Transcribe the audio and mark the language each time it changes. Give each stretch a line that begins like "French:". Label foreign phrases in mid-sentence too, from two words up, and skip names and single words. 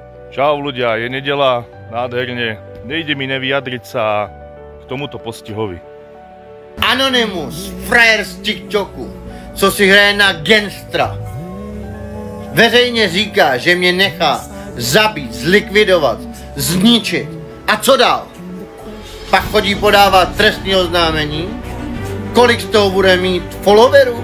Slovak: Čau ľudia, je nedeľa, nádherne, nejde mi nevyjadriť sa k tomuto postihovi.
Czech: Anonymous, frajer z TikToku, co si hraje na gangstra. Veřejně říká, že mě nechá zabít, zlikvidovat, zničit. A co dál? Pak chodí podávat trestní oznámení? Kolik z toho bude mít followerů?